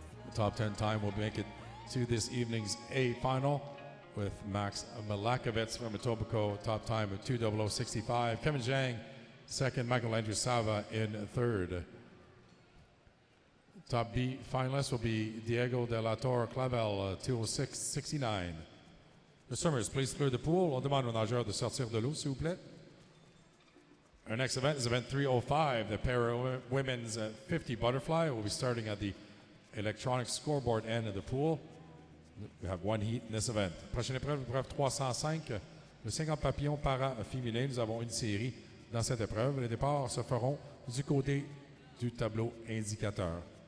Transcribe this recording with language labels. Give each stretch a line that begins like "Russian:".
English: The top 10 time will make it to this evening's A final with Max Malakovitz from Etobicoke, top time of 2:00:65. Kevin Zhang, second. Michael Andrew Sava in third. Top B finalists will be Diego de la Torre Clavel, 2:06:69. The swimmers, please clear the pool.
French: On demande aux nageurs de sortir de l'eau, s'il vous plaît.
English: Our next event is event 305, the Para Women's 50 Butterfly. We'll be starting at the electronic scoreboard end of the pool. We have one heat in this event.
French: Prochaine épreuve, épreuve 305, le 50 papillons para féminin. Nous avons une série dans cette épreuve. Les départs se feront du côté du tableau indicateur.